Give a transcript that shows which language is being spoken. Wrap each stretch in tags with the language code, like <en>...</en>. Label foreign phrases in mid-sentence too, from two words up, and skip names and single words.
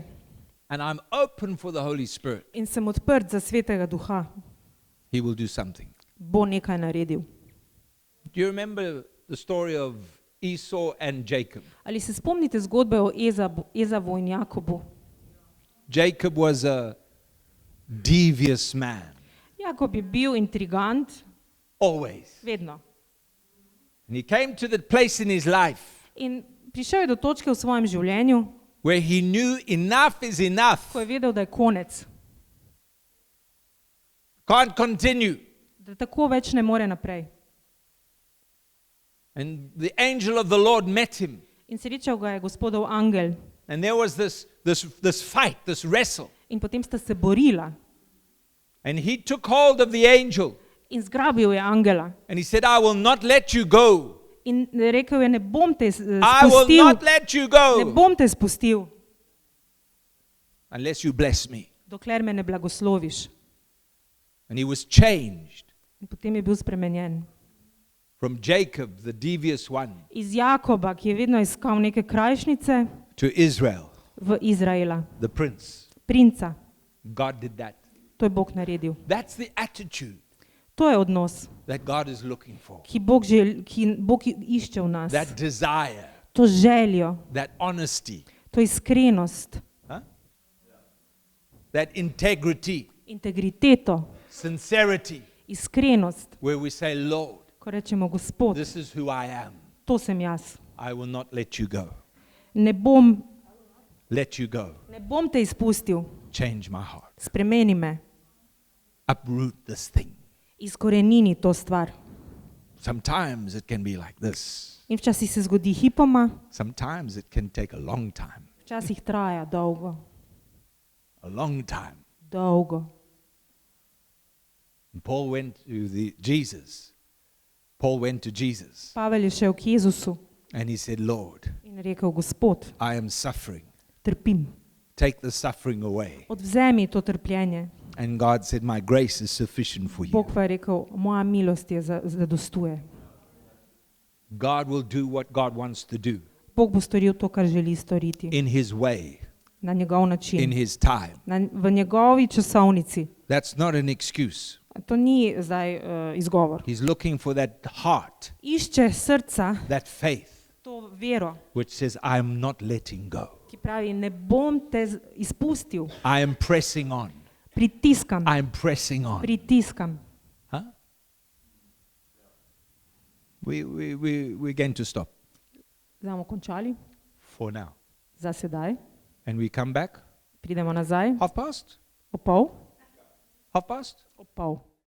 <en>and I'm open for the Holy Spirit,</en> <sl>in sem odprt za Svetega Duha,</sl> <en>He will do something.</en> <sl>bo nekaj naredil.</sl> <en>Do you remember the story of Esau and Jacob?</en> <sl>Ali se spomnite zgodbe o Ezavu in Jakobu?</sl> <en>Jacob was a devious man,</en> <sl>Jakob je bil intrigant,</sl> <en>always.</en> <sl>vedno.</sl> <en>And he came to the place in his life</en> <sl>In prišel je do točke v svojem življenju,</sl> <en>where he knew enough is enough.</en> <sl>ko je vedel, da je konec,</sl> <en>Can't continue.</en> <sl>da tako več ne more naprej.</sl> <en>And the angel of the Lord met him.</en> <sl>In srečal ga je Gospodov angel</sl> <en>And there was this fight, this wrestle.</en> <sl>in potem sta se borila</sl> <en>And he took hold of the angel</en> <sl>in zgrabil je angela.</sl> <en>and he said, I will not let you go.</en> <sl>In rekel je, ne bom te</sl> <en>I will</en> <sl>spustil,</sl> <en>not let you</en> <sl>ne</sl> <en>go</en> <sl>bom te spustil,</sl> <en>unless you bless me.</en> <sl>dokler me ne blagosloviš.</sl> <en>And he was changed</en> <sl>In potem je bil spremenjen.</sl> <en>from Jacob, the devious one,</en> <sl>Iz Jakoba, ki je vedno iskal neke krajšnice,</sl> <en>to Israel,</en> <sl>v Izraela,</sl> <en>the prince.</en> <sl>princa.</sl> <en>God did that.</en> <sl>To je Bog naredil.</sl> <en>That's the attitude</en> <sl>To je odnos,</sl> <en>that God is looking for.</en> <sl>ki Bog išče v nas.</sl> <en>That desire,</en> <sl>To željo,</sl> <en>that honesty,</en> <sl>to iskrenost,</sl> <en>huh? That integrity,</en> <sl>integriteto,</sl> <en>sincerity,</en> <sl>iskrenost,</sl> <en>where we say, Lord,</en> <sl>ko rečemo, Gospod,</sl> <en>this is who I am.</en> <sl>to sem jaz.</sl> <en>I will not let you go.</en> <sl>Ne bom Ne bom te izpustil,</sl> <en>change my heart.</en> <sl>spremeni me,</sl> <en>Uproot this thing.</en> <sl>izkorenini to stvar.</sl> <en>Sometimes it can be like this.</en> <sl>In včasih se zgodi hipoma,</sl> <en>Sometimes it can take a long time.</en> <sl>včasih traja dolgo,</sl> <en>A long time.</en> <sl>dolgo.</sl> <en>And Paul went to Jesus. Paul went to Jesus</en> <sl>Pavel je šel k Jezusu</sl> <en>and he said, Lord,</en> <sl>in rekel, Gospod,</sl> <en>I am suffering.</en> <sl>trpim,</sl> <en>Take the suffering away.</en> <sl>odvzemi to trpljenje.</sl> <en>And God said, my grace is sufficient for you.</en> <sl>Bog pa je rekel, moja milost je zadostuje.</sl> <en>God will do what God wants to do</en> <sl>Bog bo storil to, kar želi storiti,</sl> <en>in his way,</en> <sl>na njegov in način,</sl> <en>his time.</en> <sl>v njegovi časovnici.</sl> <en>That's not an excuse.</en> <sl>To ni zdaj izgovor.</sl> <en>He's looking for that heart,</en> <sl>Išče srca,</sl> <en>that faith,</en> <sl>to vero,</sl> <en>which says, I'm not letting go.</en> <sl>ki pravi, ne bom te izpustil,</sl> <en>I am pressing on.</en> <sl>pritiskam,</sl> <en>I'm pressing on.</en> <sl>pritiskam.</sl> <en>Huh? We're going to stop</en> <sl>Zdaj bomo končali,</sl> <en>for now.</en> <sl>za sedaj.</sl> <en>And we come back</en> <sl>Pridemo nazaj,</sl> <en>1:30?</en> <sl>ob pol.</sl> <en>1:30?</en> <sl>Ob pol.</sl>